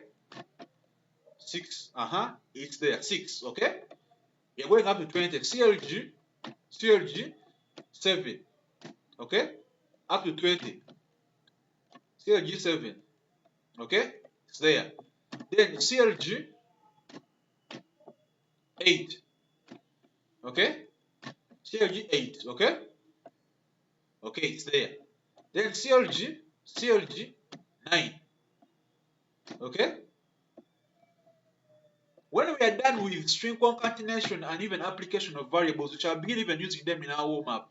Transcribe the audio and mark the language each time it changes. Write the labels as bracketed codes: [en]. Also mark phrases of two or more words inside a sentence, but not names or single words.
[en] 6, it's there 6, okay? We are going up to 20. CLG 7, okay? Up to 20. CLG 7, okay? It's there. Then CLG 8, okay? CLG 8, okay? Okay, it's there. Then CLG 9, okay? When we are done with string concatenation and even application of variables, we shall begin even using them in our warm up.